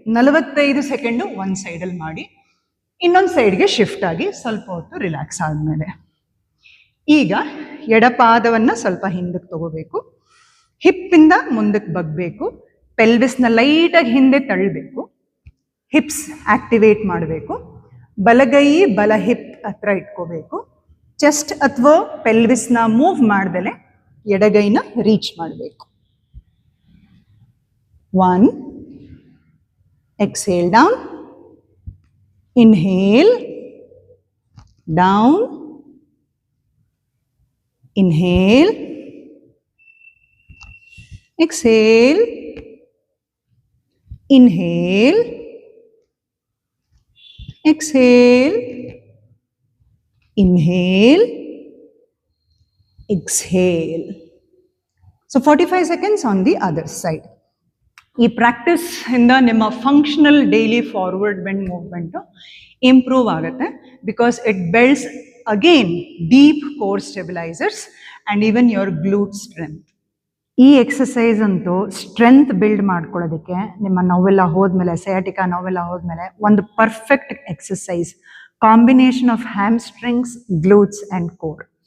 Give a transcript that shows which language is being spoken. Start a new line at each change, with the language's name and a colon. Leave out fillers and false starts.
Kannada: 45 second ಒಂದು ಸೈಡಲ್ಲಿ ಮಾಡಿ, ಇನ್ನೊಂದು ಸೈಡ್ಗೆ ಶಿಫ್ಟ್ ಆಗಿ ಸ್ವಲ್ಪ ಹೊತ್ತು ರಿಲ್ಯಾಕ್ಸ್ ಆದಮೇಲೆ ಈಗ ಎಡಪಾದವನ್ನು ಸ್ವಲ್ಪ ಹಿಂದಕ್ಕೆ ತಗೋಬೇಕು, ಹಿಪ್ಪಿಂದ ಮುಂದಕ್ಕೆ ಬಗ್ಬೇಕು, ಪೆಲ್ವಿಸ್ನ ಲೈಟಾಗಿ ಹಿಂದೆ ತಳ್ಳಬೇಕು, ಹಿಪ್ಸ್ ಆಕ್ಟಿವೇಟ್ ಮಾಡಬೇಕು, ಬಲಗೈ ಬಲ ಹಿಪ್ ಹತ್ರ ಇಟ್ಕೋಬೇಕು, ಚೆಸ್ಟ್ ಅಥವಾ ಪೆಲ್ವಿಸ್ನ ಮೂವ್ ಮಾಡ್ದಲೆ ಎಡಗೈನ ರೀಚ್ ಮಾಡಬೇಕು.
English: 1, exhale down, inhale, down, inhale, exhale, inhale, exhale, inhale, exhale. So 45 seconds on the other side.
Kannada: ಈ ಪ್ರಾಕ್ಟೀಸ್ ಇಂದ ನಿಮ್ಮ functional daily forward bend movement improve ಆಗುತ್ತೆ,
English: Because it builds again deep core stabilisers and even your glute strength.
Kannada: ಈ exercise ಅಂತೂ strength build ಮಾಡ್ಕೊಳ್ಳೋದಕ್ಕೆ ನಿಮ್ಮ ನೋವೆಲ್ಲ ಹೋದ್ಮೇಲೆ, ಸಯಾಟಿಕಾ ನೋವೆಲ್ಲ ಹೋದ್ಮೇಲೆ ಒಂದು perfect exercise, combination of ಹ್ಯಾಮ್ಸ್ಟ್ರಿಂಗ್ಸ್, glutes and core.